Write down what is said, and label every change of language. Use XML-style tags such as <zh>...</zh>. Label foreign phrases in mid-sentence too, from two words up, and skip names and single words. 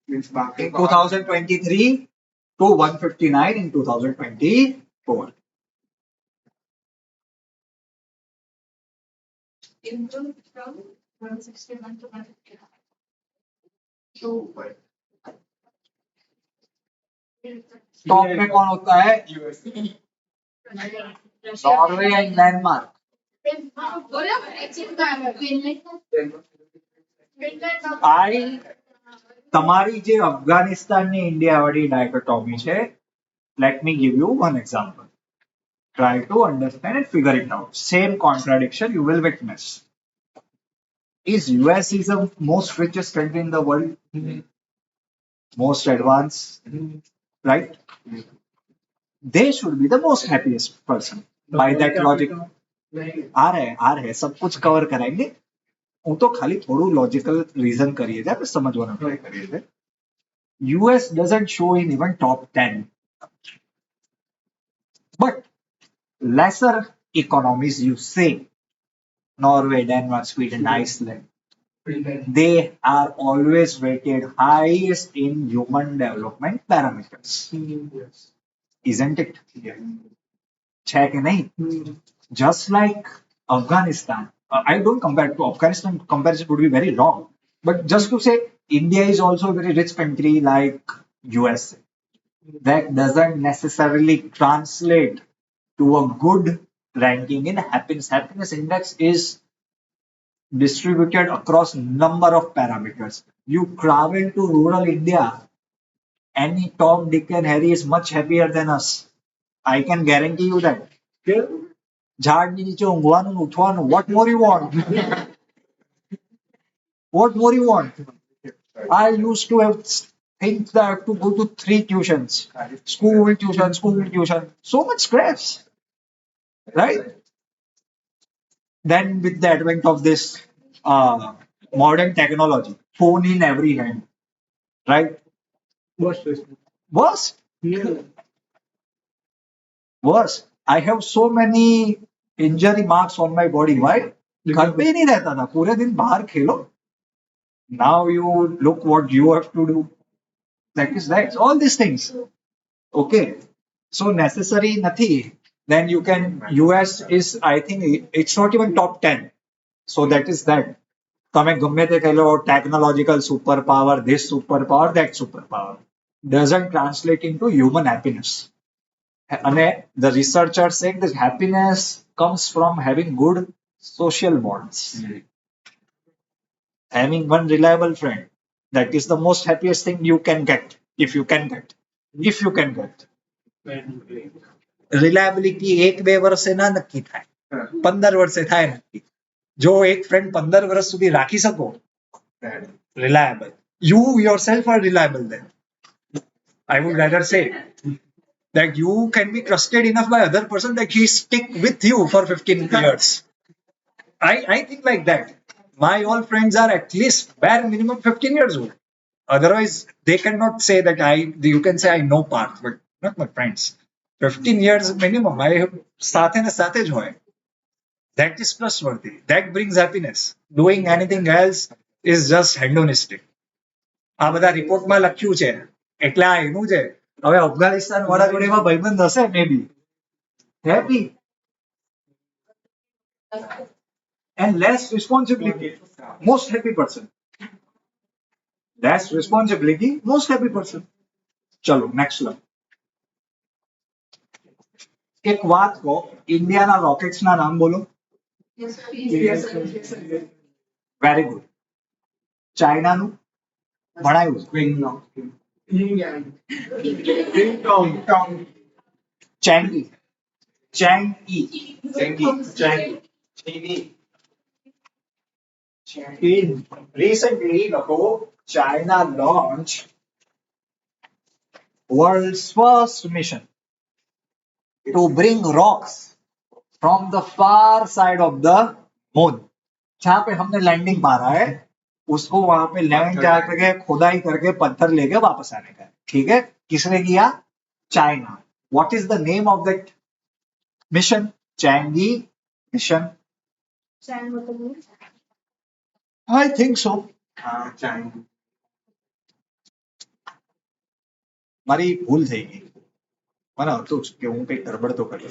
<en>Means बाकी in 2023 to 159 in 2024. Improved from 161 to 159. So, but</en> <hi>टॉप में कौन होता है?</hi> <en>US. नॉर्वे एंड डेनमार्क.</en> <hi>बोलो</hi> <gu>I તમારી જે અફઘાનિસ્તાનની ઇન્ડિયા વાળી ડાયકોટોમી છે,</gu> <en>let me give you one example. Try to understand and figure it out. Same contradiction you will witness. Is US is the most richest country in the world, most advanced, right? They should be the most happiest person. By that logic,</en> <hi>आ रहे सब कुछ कवर कराएंगे.</hi> <gu>હું તો ખાલી થોડું</gu> <en>logical reason</en> <gu>કરીએ છીએ, આપણે સમજવાનો ટ્રાય કરીએ છીએ.</gu> <en>US doesn't show in even top 10. But lesser economies, you say, Norway, Denmark, Sweden, Iceland, they are always rated highest in human development parameters. Isn't it?</en> <gu>છે કે નહીં?</gu> <en>Just like Afghanistan, I don't compare to Afghanistan. Comparison would be very wrong. But just to say, India is also a very rich country like USA. That doesn't necessarily translate to a good ranking in happiness. Happiness index is distributed across number of parameters. You travel to rural India, any Tom, Dick, and Harry is much happier than us. I can guarantee you that.</en> <gu>ઝાડની નીચે ઊંઘવાનું ઉઠવાનું,</gu> <en>what more you want? What more you want? I used to have think that I have to go to 3 tuitions, school tuition, so much stress, right? Then with the advent of this modern technology, phone in every hand, right? Worse. Worse. I have so many injury marks on my body. Why?</en> <hi>घर पे ही नहीं रहता था, पूरे दिन बाहर खेलो.</hi> <en>Now you look what you have to do. That is that. All these things. Okay. So necessary નથી. Then you can. US is, I think, it's not even top 10. So that is that.</en> <gu>તમે ગમે તે કહી લો,</gu> <en>technological superpower, this superpower, that superpower, doesn't translate into human happiness. And the researchers saying that happiness comes from having good social bonds. Having one reliable friend, that is the most happiest thing you can get. If you can get. Reliability</en> <gu>1-2 વર્ષે ના નક્કી થાય, 15 વર્ષે થાય નક્કી. જો એક ફ્રેન્ડ 15 વર્ષ સુધી રાખી શકો,</gu> <en>reliable, you yourself are reliable then. I would rather say that you can be trusted enough by other person that he stick with you for 15 years. I think like that. My all friends are at least bare minimum 15 years old. Otherwise, they cannot say that you can say I know Parth, but not my friends. 15 years minimum. I have સાથે ને સાથે જ હોય. That is trustworthy. That brings happiness. Doing anything else is just hedonistic.</en> <gu>આ બધા રિપોર્ટમાં લખ્યું છે, એટલે આ એનું છે. હવે અફઘાનિસ્તાન વાળા જોડે એમાં ભાઈબંધ હશે,</gu> <en>may be happy and less responsibility, most happy person.</en> <gu>Less responsibility, most happy person. ચલો નેક્સ્ટ લો. એક વાત કહો, ઇન્ડિયાના રોકેટ્સના નામ બોલો.</gu> <en>very good.</en> <gu>ચાઇનાનું ભણાયું? ચેંગી.</gu> <en>Recently, China launched world's first mission to bring rocks from the far side of the moon.</en> <hi>जहाँ पे हमने लैंडिंग मारा है, उसको वहां पे लैंड करके खुदाई करके पत्थर लेके वापस आने का. ठीक है? किसने किया? चाइना.</hi> <en>What is the name of that mission? Chang'e mission. I think so.</en> <gu>મારી ભૂલ થઈ ગઈ. મને હતું જ કે હું કંઈક ગડબડ તો કરી.</gu>